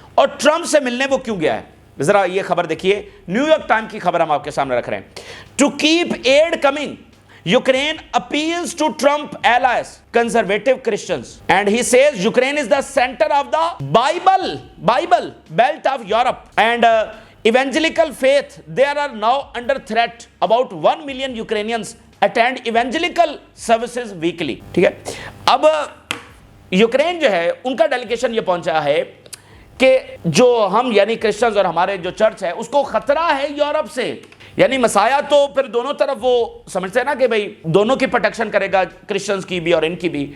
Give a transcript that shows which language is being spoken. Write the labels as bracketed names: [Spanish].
[Hindi] और ट्रंप से मिलने वो क्यों गया है, जरा ये खबर देखिए। न्यूयॉर्क टाइम की खबर हम आपके सामने रख रहे हैं। [English] To keep aid coming, Ukraine appeals to Trump allies conservative Christians and he says Ukraine is the centre of the Bible belt of Europe and evangelical faith. There are now under threat. About 1 million Ukrainians attend evangelical services weekly. [Hindi] ठीक है, अब Ukraine जो है उनका delegation ये पहुंचा है कि जो हम यानी क्रिश्चियंस और हमारे जो चर्च है उसको खतरा है यूरोप से। यानी मसाया तो फिर दोनों तरफ वो समझते हैं ना कि भाई दोनों की प्रोटेक्शन करेगा, क्रिश्चियंस की भी और इनकी भी।